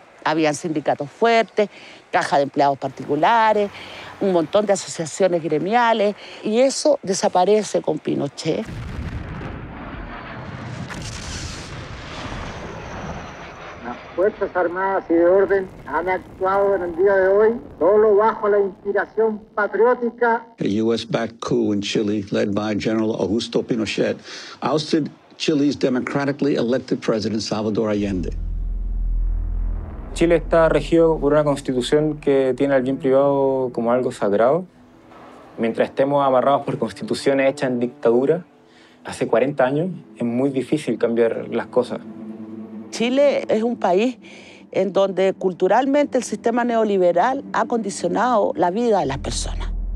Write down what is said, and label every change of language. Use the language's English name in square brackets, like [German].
[Spanish] Habían sindicatos fuertes, caja de empleados particulares, un montón de asociaciones gremiales, y eso desaparece con Pinochet. Las Fuerzas Armadas y de Orden han actuado en el día de hoy solo bajo la inspiración patriótica. [English] A U.S.-backed coup in Chile, led by General Augusto Pinochet, ousted Chile's democratically elected president Salvador Allende. [Spanish] Chile está regido por una constitución que tiene al bien privado como algo sagrado. Mientras estemos amarrados por constituciones hechas en dictadura, hace 40 años, es muy difícil cambiar las cosas. Chile es un país en donde culturalmente el sistema neoliberal ha condicionado la vida de las personas.